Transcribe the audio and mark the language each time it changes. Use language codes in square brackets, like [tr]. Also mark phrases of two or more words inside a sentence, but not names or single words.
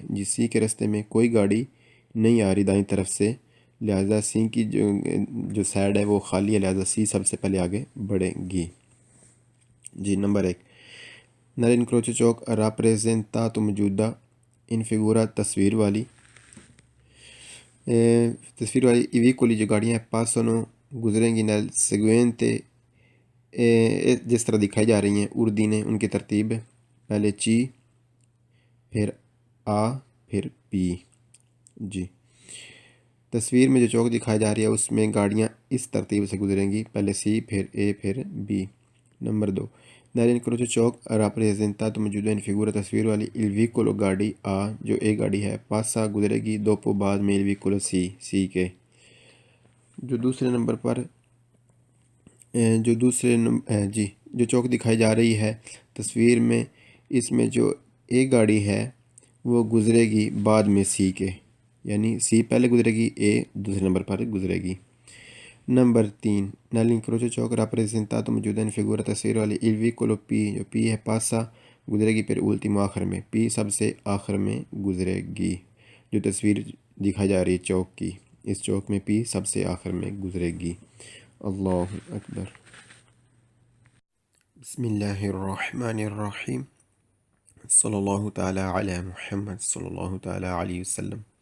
[ur] جی سی کے راستے میں کوئی گاڑی نہیں آ رہی دائیں طرف سے، لہذا سی کی جو سائڈ ہے وہ خالی ہے، لہذا سی سب سے پہلے آگے بڑھے گی۔ جی نمبر 1، nell'incrocio چوک rappresentato موجودہ [it] in figura [ur] تصویر والی [it] i veicoli [ur] جو گاڑیاں ہیں پاسونو گزریں گی [it] nel seguente [ur] جس طرح دکھائی جا رہی ہیں اردین ہے ان کی ترتیب، پہلے چی، پھر آ، پھر پی۔ جی تصویر میں جو چوک دکھائی جا رہی ہے اس میں گاڑیاں اس ترتیب سے گزریں گی، پہلے سی، پھر اے، پھر بی۔ نمبر 2، nell'incrocio چوک rappresentato موجودہ [it] in figura [ur] تصویر والی [it] il vicolo [ur] گاڑی آ جو اے گاڑی ہے پاسا گزرے گی دوپو بعد میں [it] il vicolo [ur] سی کے۔ جو دوسرے نمبر پر جو چوک دکھائی جا رہی ہے تصویر میں، اس میں جو اے گاڑی ہے وہ گزرے گی بعد میں سی کے، یعنی سی پہلے گزرے گی، اے دوسرے نمبر پر گزرے گی۔ نمبر 3، nell'incrocio چوک rappresentato موجودہ [it] in figura [ur] تصویر والی [it] il vicolo [ur] پی جو پی ہے پاسا گزرے گی پھر ultimo آخر میں، پی سب سے آخر میں گزرے گی۔ جو تصویر دکھائی جا رہی ہے چوک کی، اس چوک میں پی سب سے آخر میں گزرے گی۔ [ar] اللہ اکبر۔ بسم اللہ الرحمن الرحیم، صلی اللہ تعالی علی محمد صلی اللہ تعالی علیہ وسلم۔